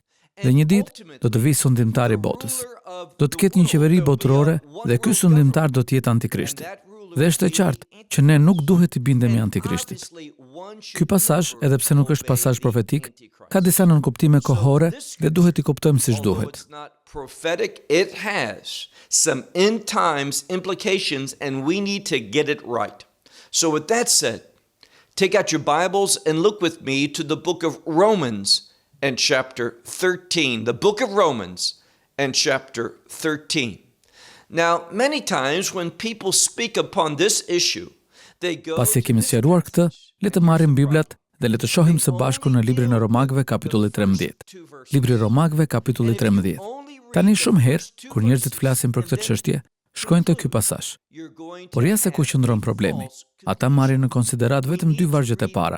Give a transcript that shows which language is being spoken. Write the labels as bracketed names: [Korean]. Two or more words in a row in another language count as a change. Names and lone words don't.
[Albanian] Dhe një ditë do të vijë sundimtari i botës. Do të ketë një qeveri botërore dhe ky sundimtar do të jetë Antikrishti. Dhe është e qartë që ne nuk duhet të bindemi Antikrishtit. Ky pasazh, edhe pse nuk është pasazh profetik, ka disa nënkuptime kohore dhe duhet i kuptojmë siç duhet. [English] Prophetic, it has some end times implications and we need to get it right. So with that said, take out your Bibles and look with me to the book of Romans and chapter 13. The book of Romans and chapter 13. Now, many times when people speak upon this issue, they go... [Albanian] Pasi kemi sqaruar këtë, le të marrim Biblat dhe le të shohim së bashku në librin e Romakëve kapitulli 13. Libri i Romakëve kapitulli 13. Tani shumë herë kur njerëzit flasin për këtë çështje, shkojnë te ky pasazh. Por ja se ku qëndron problemi. Ata marrin në konsiderat vetëm 2 vargjet e para.